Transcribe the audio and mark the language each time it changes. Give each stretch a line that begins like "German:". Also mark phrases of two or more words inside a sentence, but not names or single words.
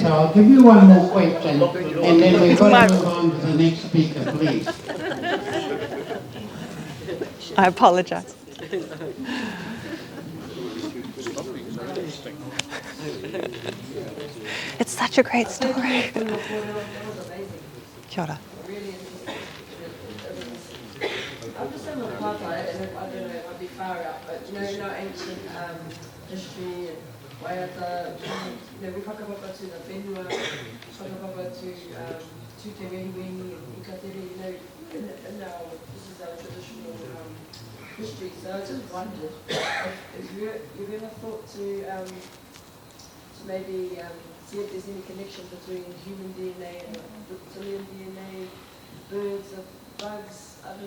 English: So I'll give you one more question, and then we've got to move on to the next speaker, please. I apologize. It's such a great story.
Māori: Kia ora.
English: I'm just saying with apartheid, and I don't know, it might be far out, but in our ancient history and waiata, we whakapapa to the whenua, whakapapa to
Māori: te wehiwehi, i ka tere,
English: in our, this is our traditional history, so I just wondered if you've ever thought to maybe see if there's any connection between human DNA and reptilian DNA, birds, bugs, I don't know.